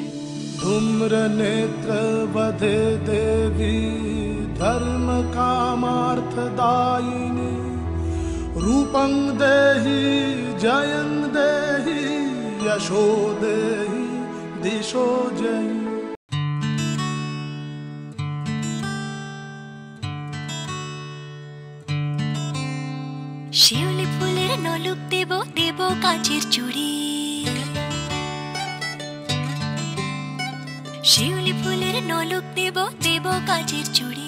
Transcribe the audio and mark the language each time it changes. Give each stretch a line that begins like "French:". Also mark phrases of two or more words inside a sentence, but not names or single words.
Sanskrit: धूम्रनेत्रवधे देवी धर्म कामार्थदायिनी। रूपं देहि जयं देहि यशो देहि दिशो जहि।
Bangla: শিউলি ফুলের নলুক দেব দেব কাঁচের চুড়ি। শিউলি ফুলের নলুক দেব দেব কাঁচের চুড়ি।